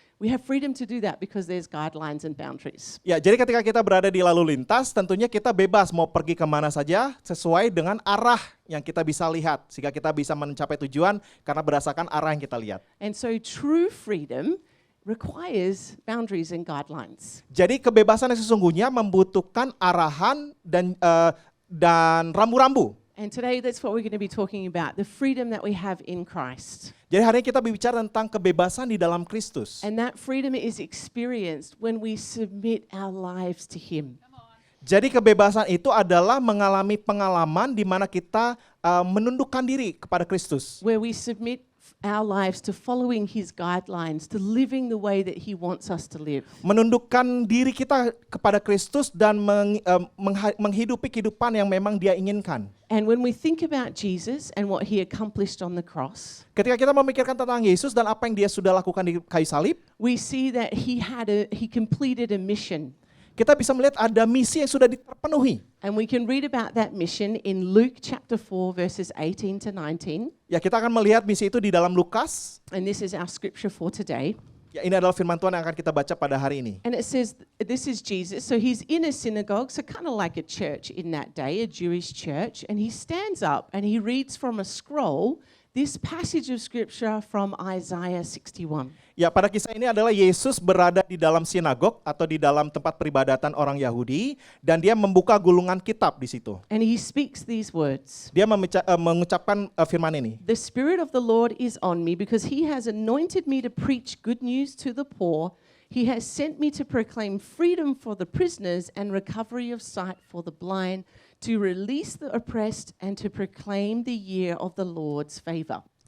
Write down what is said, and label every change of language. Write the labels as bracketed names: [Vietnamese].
[English] We have freedom to do that because there's guidelines and boundaries. [Indonesian] Ya, jadi ketika kita berada di lalu lintas, tentunya kita bebas mau pergi kemana saja sesuai dengan arah yang kita bisa lihat. Sehingga kita bisa mencapai tujuan karena berdasarkan arah yang kita lihat. [English] And so true freedom requires boundaries and guidelines. [Indonesian] Jadi kebebasan yang sesungguhnya membutuhkan arahan dan rambu-rambu. [English] And today that's what we're going to be talking about, the freedom that we have in Christ. [Indonesian] Jadi hari ini kita berbicara tentang kebebasan di dalam Kristus. [English] And that freedom is experienced when we submit our lives to Him. [Indonesian] Jadi kebebasan itu adalah mengalami pengalaman di mana kita menundukkan diri kepada Kristus. [English] Where we submit our lives to following His guidelines, to living the way that He wants us to live. [Indonesian] Menundukkan diri kita kepada Kristus dan menghidupi kehidupan yang memang Dia inginkan. [English] And when we think about Jesus and what He accomplished on the cross, [Indonesian] Ketika kita memikirkan tentang Yesus dan apa yang Dia sudah lakukan di kayu salib, [English] we see that He completed a mission. [Indonesian] kita bisa melihat ada misi yang sudah terpenuhi. [English] And we can read about that mission in Luke chapter 4 verses 18 to 19. [Indonesian] Ya, kita akan melihat misi itu di dalam Lukas. [English] And this is our scripture for today. [Indonesian] Ya, ini adalah firman Tuhan yang akan kita baca pada hari ini. [English] And it says, this is Jesus. So he's in a synagogue, so kind of like a church in that day, a Jewish church. And he stands up and he reads from a scroll this passage of scripture from Isaiah 61. [Indonesian] Ya, pada kisah ini adalah Yesus berada di dalam sinagog atau di dalam tempat peribadatan orang Yahudi dan dia membuka gulungan kitab di situ. [English] And he speaks these words. [Indonesian] Dia mengucapkan firman ini. [English] The Spirit of the Lord is on me because he has anointed me to preach good news to the poor. He has sent me to proclaim freedom for the prisoners and recovery of sight for the blind, to release the oppressed and to proclaim the year of the Lord's favor.